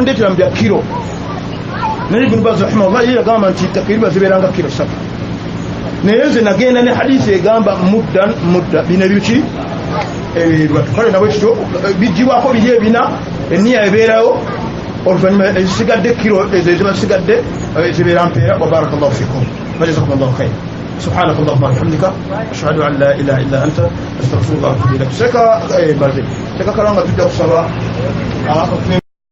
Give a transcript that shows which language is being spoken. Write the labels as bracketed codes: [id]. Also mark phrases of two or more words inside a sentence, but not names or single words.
[lg] mu bya kiro naye Ibn Baz rahimahullah ye yagamba nti takriban zibeeranga kiro 3 naye nze nagenda ne hadithi egamba mudda bina biki kale nabwe kityo bijibwako biri ebina eniya ebeerawo oluvannyuma ezisigadde kiro ezo ezibasigadde zibeera mpeera [ar] وبارك الله فيكم وجزاكم الله خير سبحانك اللهم وبحمدك اشهد ان لا اله الا انت استغفرك واتوب اليك سكا كلام تجد صلاه